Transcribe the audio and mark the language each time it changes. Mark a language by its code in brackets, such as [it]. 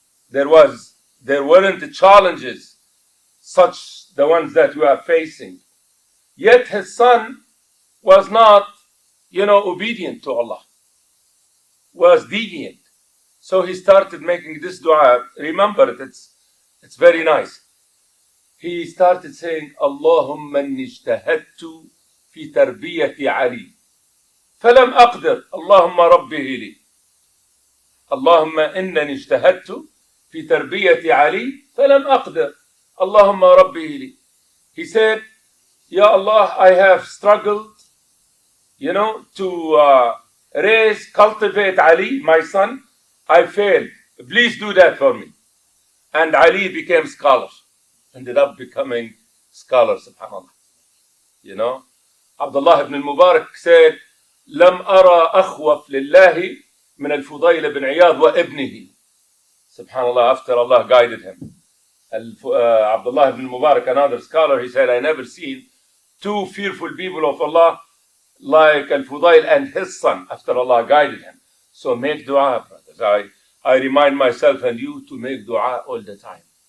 [en] There weren't challenges such the ones that we are facing. Yet his son was not, obedient to Allah, was deviant. So he started making this dua. Remember it, it's very nice. He started saying, [ar] اللهم إني اجتهدت في تربية علي فلم أقدر اللهم ربه لي. اللهم إنني اجتهدت في تربية علي فلم أقدر اللهم ربه لي. [en] He said, Ya Allah, I have struggled, to cultivate Ali, my son. I failed. Please do that for me. And Ali became scholar. Ended up becoming scholar, subhanAllah. You know? Abdullah ibn al-Mubarak said, [ar] لم أرى أخوف لله من الفضيل بن عياض وابنه. [en] Subhanallah, after Allah guided him. Abdullah ibn Mubarak, another scholar, he said, I never seen two fearful people of Allah like Al-Fudayl and his son after Allah guided him. So make dua, brothers. I remind myself and you to make dua all the time.